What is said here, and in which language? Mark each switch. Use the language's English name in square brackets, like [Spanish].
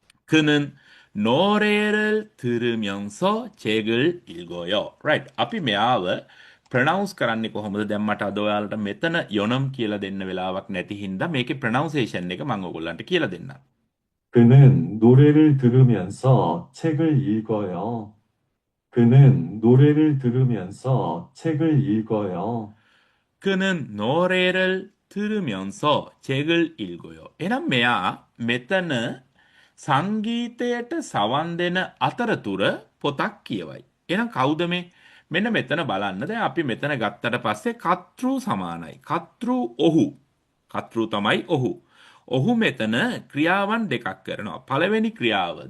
[Korean] 그는 노래를 들으면서 책을 읽어요. [Sinhala] right. අපි මෙයාව pronounce කරන්නේ කොහොමද? දැන් මට අද ඔයාලට මෙතන යොනම් කියලා දෙන්න වෙලාවක් නැති හින්දා මේකේ ප්‍රොනවුන්සේෂන් එක මම ඕගොල්ලන්ට කියලා දෙන්නම්. [Korean] 그는 노래를 들으면서 책을 읽어요. 그는 노래를 들으면서 책을 읽어요. 그는 노래를 들으면서 책을 읽어요. [Sinhala] එහෙනම් මෙයා මෙතන සංගීතයට සවන් දෙන අතරතුර පොතක් කියවයි. එහෙනම් කවුද මේ? මෙන්න මෙතන බලන්න. දැන් අපි මෙතන ගත්තට පස්සේ කතෘ සමානයි. කතෘ ඔහු. කතෘ තමයි ඔහු. ඔහු මෙතන ක්‍රියාවන් දෙකක් කරනවා. පළවෙනි ක්‍රියාව.